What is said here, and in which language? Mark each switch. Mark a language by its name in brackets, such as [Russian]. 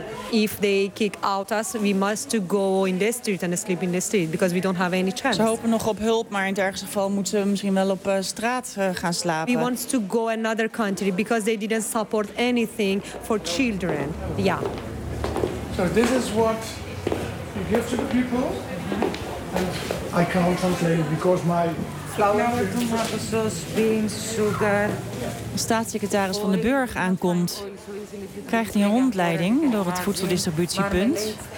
[English] If they kick out us, we must to go in the street and sleep in the street because we don't have any chance. [Dutch] Ze hopen nog op hulp, maar in het ergste geval moeten ze misschien wel op straat gaan slapen. [English] We want to go another country because they didn't support anything for children. Ja. Yeah. So this is what you give to the people. Mm-hmm. And I can't translate it because my [Dutch] Als staatssecretaris Van den Burg aankomt, krijgt hij een rondleiding door het voedseldistributiepunt.